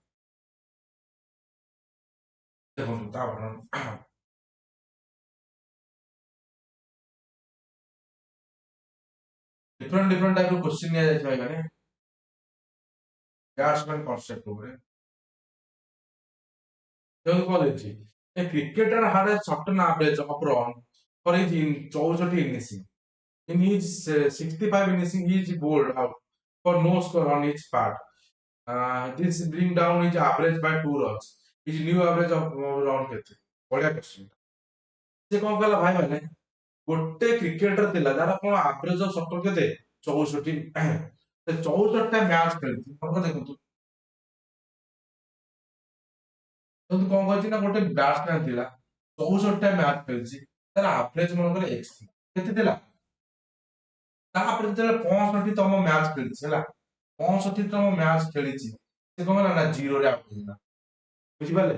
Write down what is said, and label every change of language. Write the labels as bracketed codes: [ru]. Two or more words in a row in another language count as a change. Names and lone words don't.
[or] ଦେଖନ୍ତୁ ତାପରେ [en] different type [or] ର କ୍ୱେଶ୍ଚିନ ନିଆଯାଇଛି ଭାଇ ମାନେ [en] batsman concept [or] ଉପରେ ଦେଖନ୍ତୁ କଣ ଦେଇଛି ଏ କ୍ରିକେଟର [en] had a certain average of run for his 64 innings. In his 65 innings, he is bowled out for no score on each part. This bring down his average by 2 runs. His new average of run [or] କେତେ ବଢିଆ କ୍ୱେଶ୍ଚିନ ସେ କଣ କଲା ଭାଇ ମାନେ ଗୋଟେ କ୍ରିକେଟର ଥିଲା ଯାହାର କଣ [en] average of [or] ସଟର କେତେ 64 ସେ 64ଟା ମ୍ୟାଚ୍ ଖେଳିଛି ମନେ ଦେଖନ୍ତୁ କିନ୍ତୁ କଣ କହିଛି ନା ଗୋଟେ ବ୍ୟାଟ୍ସମ୍ୟାନ ଥିଲା 64ଟା ମ୍ୟାଚ୍ ଖେଳିଛି ତାର ଆଭରେଜ ମନେକର x ଥିଲା କେତେ ଥିଲା ତାପରେ ଯେତେବେଳେ 65ତମ ମ୍ୟାଚ୍ ଖେଳିଛି ହେଲା 65ତମ ମ୍ୟାଚ୍ ଖେଳିଛି ସେ କଣ ହେଲା ନା ଜିରୋରେ ଆଉଟ ହେଇଗଲା ବୁଝିପାରିଲେ?